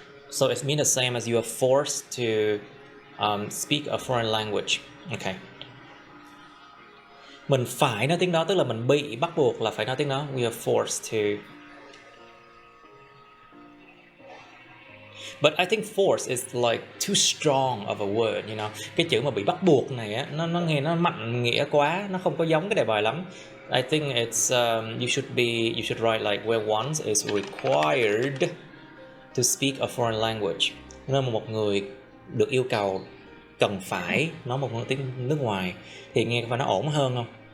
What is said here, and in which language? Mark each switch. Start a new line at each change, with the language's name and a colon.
English: So it means the same as you are forced to speak a foreign language. Okay.
Vietnamese: Mình phải nói tiếng đó, tức là mình bị bắt buộc là phải nói tiếng đó.
English: We are forced to. But I think force is like too strong of a word, you know.
Vietnamese: Cái chữ mà bị bắt buộc này á, nó nghe nó mạnh nghĩa quá, nó không có giống cái đề bài lắm.
English: I think it's you should write like where one is required to speak a foreign language.
Vietnamese: Nơi mà một người được yêu cầu cần phải nói một ngôn tiếng nước ngoài thì nghe có phải nó ổn hơn không?